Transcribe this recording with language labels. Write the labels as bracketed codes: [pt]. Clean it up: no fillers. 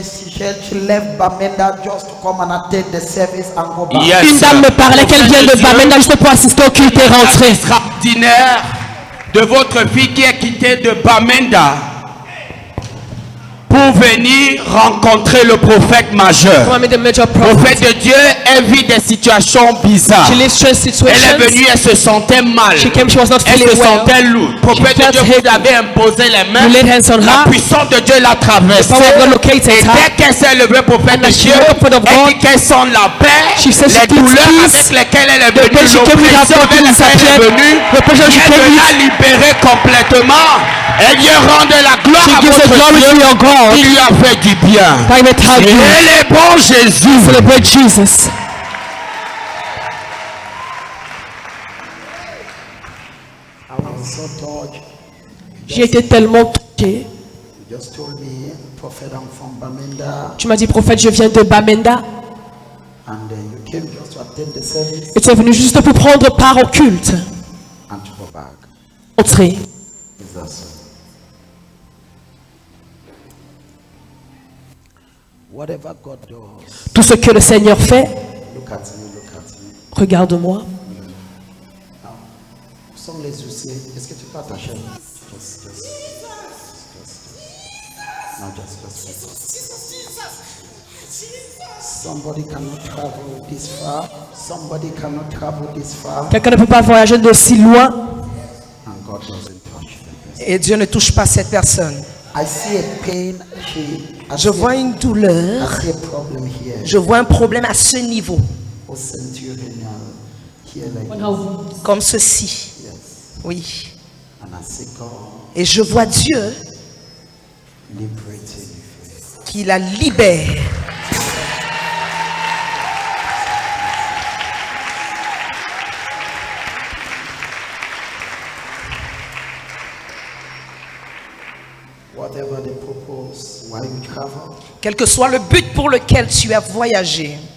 [en] She said she left Bamenda just to come and attend the service and go back. Yes. [fr] une dame me parlait qu'elle vient de Bamenda juste pour assister au culte et rentrer. Extraordinaire de votre fille qui est quittée de Bamenda pour venir rencontrer le prophète majeur. Le Prophète de Dieu, elle vit des situations bizarres. Elle est venue, elle se sentait mal. Elle se sentait lourde. Prophète de Dieu vous avait imposé les mains. La puissance de Dieu l'a traversée. Et dès qu'elle s'est levée, prophète de Dieu, elle dit qu'elle sent la paix. Les douleurs avec lesquelles elle est venue, l'oppression avec laquelle elle est venue, elle l'a libérée complètement. Elle vient rendre la gloire à votre Dieu. Il lui a fait du bien. Il est bon Jésus. [en] Celebrate Jesus. I was so touched. [fr] J'ai été tellement touché. [en] You just told me, Prophet, I'm from Bamenda, [fr] Tu m'as dit, prophète, je viens de Bamenda. [en] and you came just to attend the service [fr] Et tu es venu juste pour prendre part au culte. [en] and to go back. [fr] Entrer. [en] Is that so? Whatever God does, [fr] Tout ce que le Seigneur fait, [en] look at me, look at me. [fr] regarde-moi. [en] Now, some ladies will say, [fr] est-ce que tu peux attacher? [en] Just. Now Somebody cannot travel this far. Somebody cannot travel this far. [fr] Quelqu'un ne peut pas voyager de si loin. [en] And God doesn't touch them. [fr] Et Dieu ne touche pas cette personne. [en] I see a pain. [fr] Je vois une douleur. [en] I see a problem here. [fr] Je vois un problème à ce niveau. [en] Oh, centurion, here like this. [fr] Comme ceci. [en] Yes. [fr] Oui. [en] And I see God [fr] Et je vois Dieu [en] liberating you. [fr] qui la libère. [en] Whatever the purpose, why you travel, [fr] Quel que soit le but pour lequel tu as voyagé,